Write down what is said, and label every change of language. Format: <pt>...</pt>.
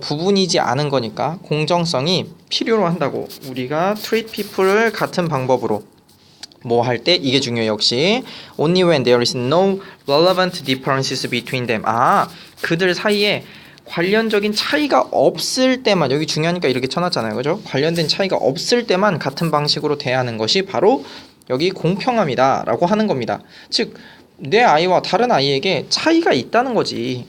<ko>부분이지 않은 거니까 공정성이 필요로 한다고. 우리가</ko> <en>treat people</en> <ko>을 같은 방법으로 뭐 할 때 이게 중요해요. 역시</ko> <en>only when there is no relevant differences between them.</en> <ko>아, 그들 사이에 관련적인 차이가 없을 때만, 여기 중요하니까 이렇게 쳐놨잖아요. 그죠? 관련된 차이가 없을 때만 같은 방식으로 대하는 것이 바로 여기 공평함이다 라고 하는 겁니다. 즉 내 아이와 다른 아이에게 차이가 있다는 거지.</ko>